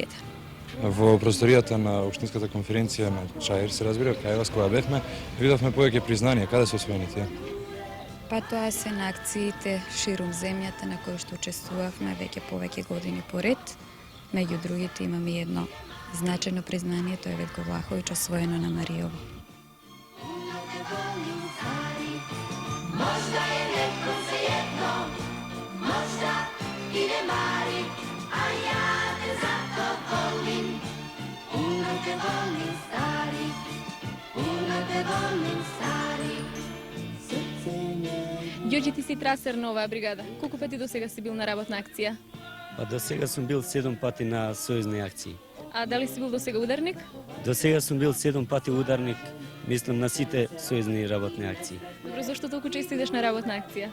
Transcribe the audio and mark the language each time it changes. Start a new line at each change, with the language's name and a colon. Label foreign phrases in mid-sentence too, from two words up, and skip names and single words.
Macedonian: Во просторијата на Општинската конференција на Чаир, се разбира, кај вас кога бевме, видовме повеќе признанија. Каде се освоени тие? Па тоа се на акциите ширум земјата на кои што учествувавме веќе повеќе години поред. Меѓу другите имаме едно значајно признание, тоа е Ветко Влаховиќ, освоено на Маријово.
Serbian: Možda je neko svejedno, možda i ne mari, a ja te zato volim. Puno te volim stari, puno te volim stari, srce nje.
Macedonian: Ѓорѓе, ти си трасер на оваа бригада. Колку пати до сега си бил на работна акција? Па до сега сум бил 7 пати на сојузни акции. А дали си бил до сега ударник? До сега сум бил 7 пати ударник, мислам на сите сојузни работни акции. Добро, зашто толку често идеш на работна акција?